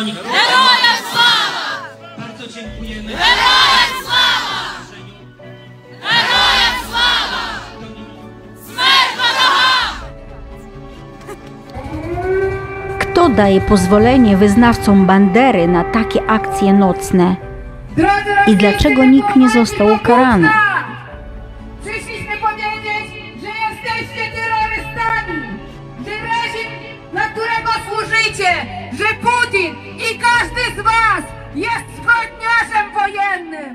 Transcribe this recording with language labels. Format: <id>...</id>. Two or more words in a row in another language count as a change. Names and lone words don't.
<uk>Героям слава!</uk> <pl>Bardzo dziękujemy.</pl> <uk>Героям слава! Героям слава! Смерть ворогам!</uk> <pl>Kto daje pozwolenie wyznawcom Bandery na takie akcje nocne? I dlaczego nikt nie został ukarany? Przyszliśmy powiedzieć, że jesteście terrorystami, że reżim, dla którego służycie, że Putin i każdy z was jest zbrodniarzem wojennym.</pl>